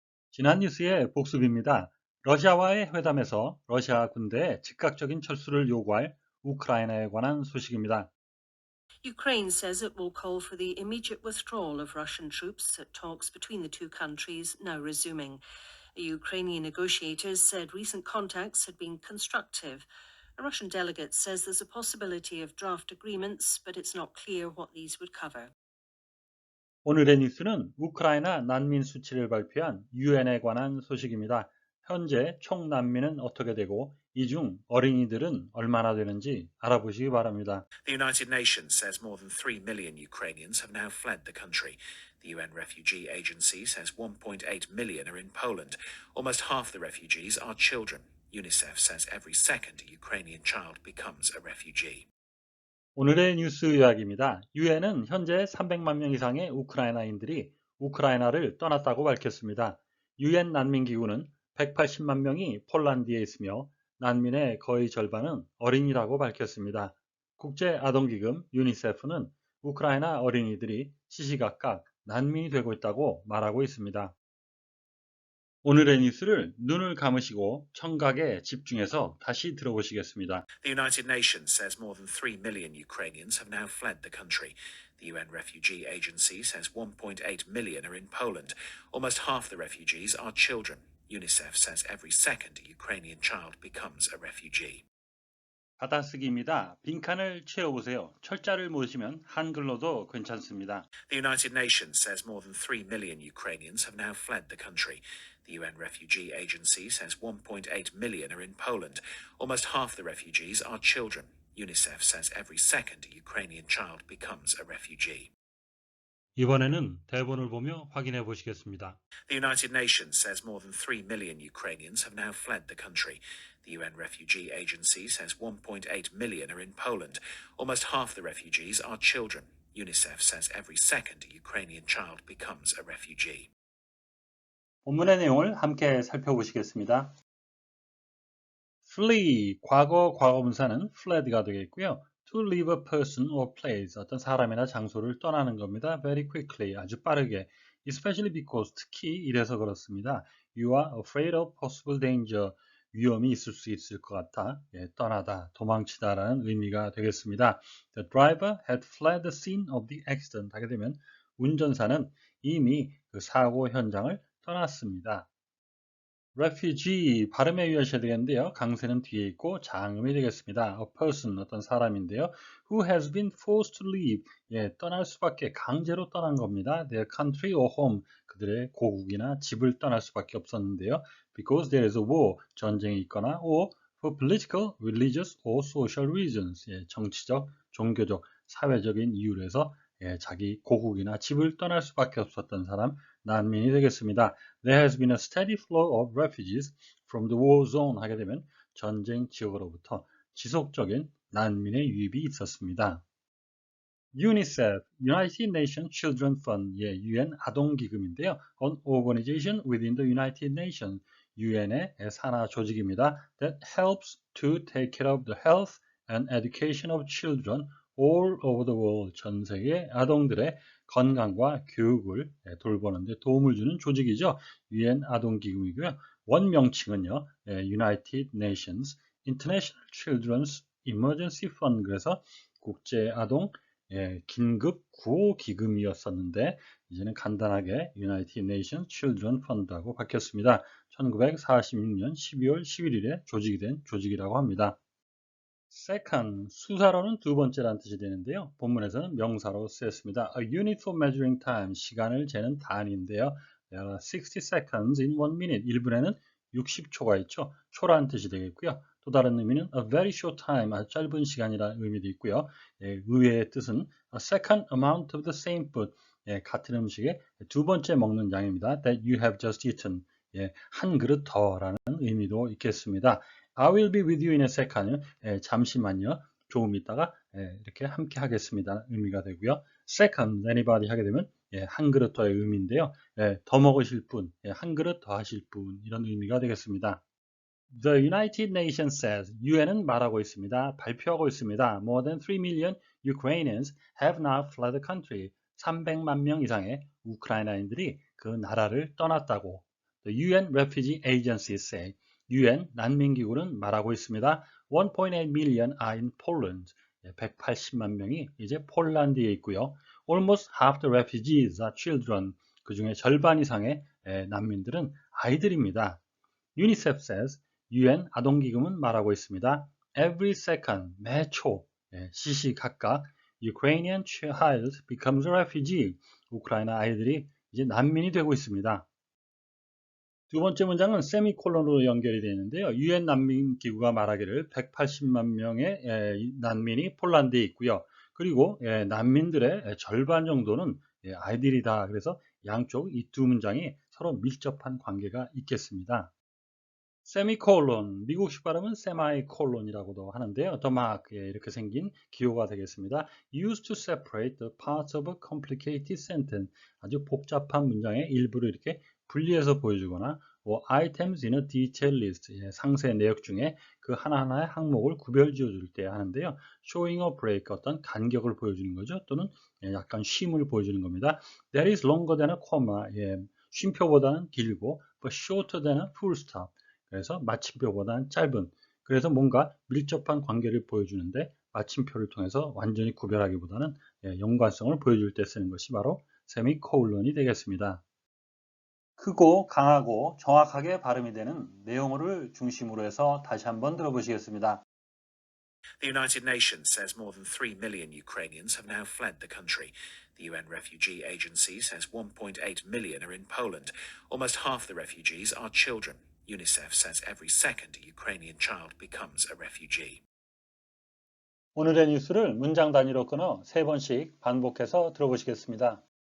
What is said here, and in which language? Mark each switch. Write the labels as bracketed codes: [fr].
[ko] 지난 뉴스의 복습입니다. 러시아와의 회담에서 러시아 군대의 즉각적인 철수를 요구할 우크라이나에 관한 소식입니다. [en] Ukraine says it will call for the immediate withdrawal of Russian troops at talks between the two countries now resuming. Ukrainian negotiators said recent contacts had been constructive. A Russian delegate says there's a possibility of draft agreements, but it's not clear what these would cover. [ko] 오늘의 뉴스는 우크라이나 난민 수치를 발표한 유엔에 관한 소식입니다. 현재 총 난민은 어떻게 되고 이 중 어린이들은 얼마나 되는지 알아보시기 바랍니다. [en] The United Nations says more than 3 million Ukrainians have now fled the country. The UN Refugee Agency says 1.8 million are in Poland. Almost half the refugees are children. UNICEF says every second Ukrainian child becomes a refugee. [ko] 오늘의 뉴스 요약입니다. 유엔은 현재 300만 명 이상의 우크라이나인들이 우크라이나를 떠났다고 밝혔습니다. 유엔 난민기구는 180만 명이 폴란드에 있으며 난민의 거의 절반은 어린이라고 밝혔습니다. 국제아동기금 유니세프는 우크라이나 어린이들이 시시각각 난민이 되고 있다고 말하고 있습니다. 오늘의 뉴스를 눈을 감으시고 청각에 집중해서 다시 들어보시겠습니다. [en] The United Nations says more than 3 million Ukrainians have now fled the country. The UN Refugee Agency says 1.8 million are in Poland. Almost half the refugees are children. UNICEF says every second Ukrainian child becomes a refugee. [ko] 받아쓰기입니다. 빈칸을 채워보세요. 철자를 모으시면 한글로도 괜찮습니다. [en] The United Nations says more than 3 million Ukrainians have now fled the country. The UN Refugee Agency says 1.8 million are in Poland. Almost half the refugees are children. UNICEF says every second Ukrainian child becomes a refugee. [ko] 이번에는 대본을 보며 확인해 보시겠습니다. [en] The United Nations says more than 3 million Ukrainians have now fled the country. The UN Refugee Agency says 1.8 million are in Poland. Almost half the refugees are children. UNICEF says every second Ukrainian child becomes a refugee. [ko] 본문의 내용을 함께 살펴보시겠습니다. flee, 과거분사는 fled가 되겠고요. [en] to leave a person or place, [ko] 어떤 사람이나 장소를 떠나는 겁니다. [en] very quickly, [ko] 아주 빠르게. [en] especially because, [ko] 특히 이래서 그렇습니다. [en] You are afraid of possible danger, [ko] 위험이 있을 수 있을 것 같아. 떠나다, 도망치다라는 의미가 되겠습니다. [en] The driver had fled the scene of the accident. [ko] 하게 되면 운전사는 이미 그 사고 현장을 떠났습니다. refugee 발음에 유의하셔야 되겠는데요. 강세는 뒤에 있고 장음이 되겠습니다. [en] a person [ko] 어떤 사람인데요. [en] who has been forced to leave [ko] 떠날 수밖에 강제로 떠난 겁니다. [en] their country or home [ko] 그들의 고국이나 집을 떠날 수밖에 없었는데요. [en] because there is a war [ko] 전쟁이 있거나 [en] or for political, religious or social reasons [ko] 정치적, 종교적, 사회적인 이유로 해서 자기 고국이나 집을 떠날 수밖에 없었던 사람 난민이 되겠습니다. [en] There has been a steady flow of refugees from the war zone [ko] 하게 되면 전쟁 지역으로부터 지속적인 난민의 유입이 있었습니다. UNICEF, United Nations Children Fund, UN 아동기금인데요. [en] An organization within the United Nations, [ko] UN의 산하 조직입니다. [en] That helps to take care of the health and education of children all over the world, [ko] 전 세계 아동들의 건강과 교육을 돌보는 데 도움을 주는 조직이죠. UN 아동기금이고요. 원명칭은요. United Nations International Children's Emergency Fund, 그래서 국제 아동 긴급 구호 기금이었었는데 이제는 간단하게 United Nations Children Fund하고 바뀌었습니다. 1946년 12월 11일에 조직이 된 조직이라고 합니다. Second, 수사로는 두 번째라는 뜻이 되는데요. 본문에서는 명사로 쓰였습니다. [en] A unit for measuring time, [ko] 시간을 재는 단위인데요. [en] There are 60 seconds in 1 minute. [ko] 1분에는 60초가 있죠. 초라는 뜻이 되겠고요. 또 다른 의미는 [en] a very short time, [ko] 아주 짧은 시간이라는 의미도 있고요. [en] 의외의 뜻은 a second amount of the same food, [ko] 같은 음식의 두 번째 먹는 양입니다. [en] That you have just eaten, [ko] 한 그릇 더라는 의미도 있겠습니다. [en] I will be with you in a second. [ko] 잠시만요. 조금 있다가 이렇게 함께 하겠습니다. 의미가 되고요. [en] Second, anybody [ko] 하게 되면 한 그릇 더의 의미인데요. 더 먹으실 분, 한 그릇 더 하실 분 이런 의미가 되겠습니다. [en] The United Nations says, [ko] UN은 말하고 있습니다. 발표하고 있습니다. [en] More than 3 million Ukrainians have now fled the country. [ko] 300만 명 이상의 우크라이나인들이 그 나라를 떠났다고. [en] The UN Refugee Agency say [ko] UN 난민기구는 말하고 있습니다. [en] 1.8 million are in Poland. [ko] 180만 명이 이제 폴란드에 있고요. [en] Almost half the refugees are children. [ko] 그 중에 절반 이상의 난민들은 아이들입니다. [en] UNICEF says [ko] UN 아동기금은 말하고 있습니다. [en] Every second, [ko] 매 초, 시시각각 [en] Ukrainian child becomes a refugee. [ko] 우크라이나 아이들이 이제 난민이 되고 있습니다. 두 번째 문장은 세미콜론으로 연결이 되어 있는데요. UN 난민기구가 말하기를 180만 명의 난민이 폴란드에 있고요. 그리고 난민들의 절반 정도는 아이들이다. 그래서 양쪽 이 두 문장이 서로 밀접한 관계가 있겠습니다. 세미콜론, 미국식 발음은 세마이콜론이라고도 하는데요. [en] The mark, [ko] 이렇게 생긴 기호가 되겠습니다. [en] Used to separate the parts of a complicated sentence. [ko] 아주 복잡한 문장의 일부를 이렇게 분리해서 보여주거나 [en] items in a detail list, [ko] 상세 내역 중에 그 하나하나의 항목을 구별 지어줄 때 하는데요. [en] showing a break, [ko] 어떤 간격을 보여주는 거죠. 또는 약간 쉼을 보여주는 겁니다. [en] That is longer than a comma, [ko] 쉼표보다는 길고 [en] but shorter than a full stop. [ko] 그래서 마침표보다는 짧은, 그래서 뭔가 밀접한 관계를 보여주는데 마침표를 통해서 완전히 구별하기보다는 연관성을 보여줄 때 쓰는 것이 바로 세미콜론이 되겠습니다. 크고 강하고 정확하게 발음이 되는 내용을 중심으로 해서 다시 한번 들어보시겠습니다. [en] The United Nations says more than 3 million Ukrainians have now fled the country. The UN Refugee Agency says 1.8 million are in Poland. Almost half the refugees are children. UNICEF says every second Ukrainian child becomes a refugee. [ko] 오늘의 뉴스를 문장 단위로 끊어 세 번씩 반복해서 들어보시겠습니다.